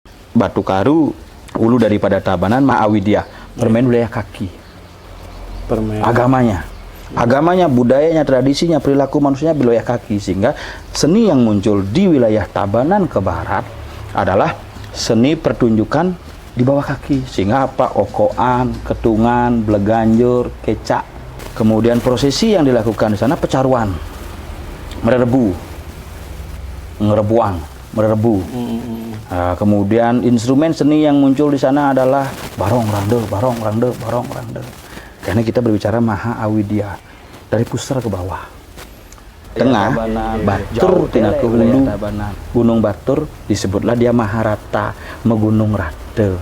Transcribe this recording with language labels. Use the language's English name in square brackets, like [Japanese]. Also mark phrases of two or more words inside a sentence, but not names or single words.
[Indonesian] Batu Karu, ulu daripada Tabanan, Mahawidya, permain wilayah kaki. Permen. Agamanya, budayanya, tradisinya, perilaku manusianya wilayah kaki, sehingga seni yang muncul di wilayah Tabanan ke barat adalah seni pertunjukan di bawah kaki, sehingga apa? Okoan, ketungan, bleganjur, kecak. Kemudian prosesi yang dilakukan di sana pecaruan, merebu, ngerebuang, merebu. Nah, kemudian instrumen seni yang muncul di sana adalah barong rangde. Karena kita berbicara Mahawidya dari pusar ke bawah. Tengah, Batur, tina ke hulu, Gunung Batur disebutlah dia Maharata, Megunung Rate.